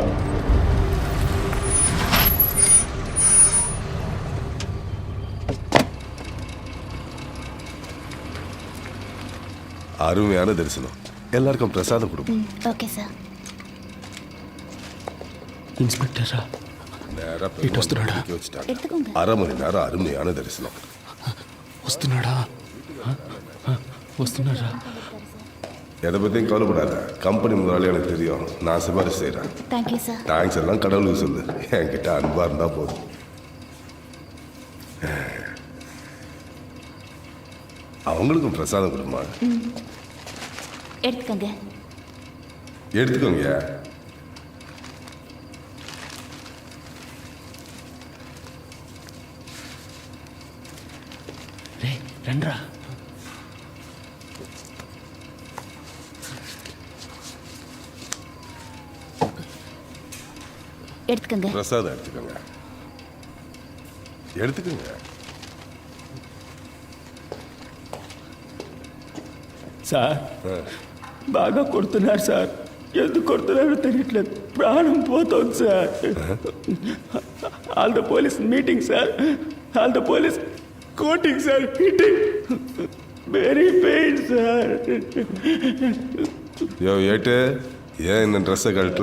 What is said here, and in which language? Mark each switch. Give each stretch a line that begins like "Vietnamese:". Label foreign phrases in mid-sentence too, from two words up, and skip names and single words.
Tamil: அருமையான தரிசனம். எல்லாருக்கும் பிரசாதம் கொடுப்போம். ஓகே சார். இன்ஸ்பெக்டரா நேரா
Telugu: వస్తున్నాడా?
Tamil: எடுத்துக்கோங்க. 1/2 மணி நேரம் அருமையான தரிசனம்.
Telugu: వస్తున్నాడా? వస్తున్నారా?
Tamil: எதை பற்றியும் கவலைப்படாத. கம்பெனி முதலாளி எனக்கு தெரியும். நான் சிபாரிசு செய்கிறேன். தேங்க்யூ சார். தேங்க்ஸ் எல்லாம் கடவுளுக்கு சொல்லு. என்கிட்ட அன்பாக இருந்தால் போதும். அவங்களுக்கும் பிரசாதம் கொடுமா. எடுத்துக்கங்க. எடுத்துக்கோங்க. ரெண்டா எடுத்துக்கங்க. பிரசாதம் எடுத்துக்கோங்க. எடுத்துக்கோங்க.
Telugu: సార్ బాగా కొడుతున్నారు సార్. ఎందుకు కొడుతున్నారో తెలియట్లేదు. ప్రాణం పోతుంది సార్.
English: all the police meeting sir. all the police coating sir. hitting very pain sir.
Tamil: யோ ஏட்டு, ஏன் இந்த ட்ரெஸ்ஸை கழட்டல?